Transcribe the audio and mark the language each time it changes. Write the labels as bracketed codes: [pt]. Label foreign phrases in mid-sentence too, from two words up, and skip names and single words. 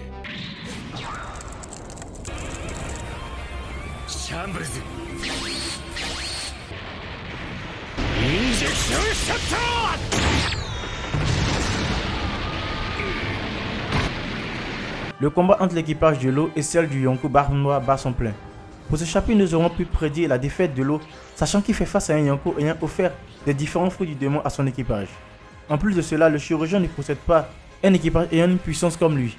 [ja] シャンブルズインジェクションショット。 [fr] Le combat entre l'équipage de l'eau et celle du Yonko Barbe Noire bat son plein. Pour ce chapitre, nous aurons pu prédire la défaite de l'eau, sachant qu'il fait face à un Yonko ayant offert des différents fruits du démon à son équipage. En plus de cela, le chirurgien ne possède pas un équipage ayant une puissance comme lui.